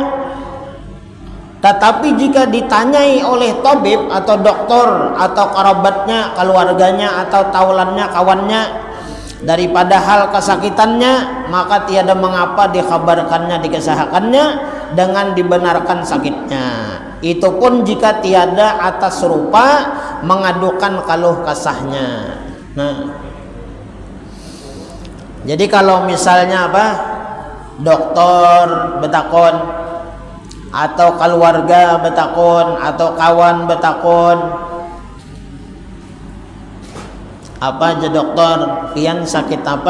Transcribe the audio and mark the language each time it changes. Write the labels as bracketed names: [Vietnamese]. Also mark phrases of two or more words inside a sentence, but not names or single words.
[Malay] Tetapi jika ditanyai oleh tabib atau doktor atau kerabatnya, keluarganya atau taulannya, kawannya daripada hal kesakitannya, maka tiada mengapa dikabarkannya, dikesahakannya dengan dibenarkan sakitnya. Itu pun jika tiada atas rupa mengadukan kaluh kesahnya. [Banjar] Nah, jadi kalau misalnya apa, dokter betakon atau keluarga betakon atau kawan betakon, apa aja dokter, pian sakit apa?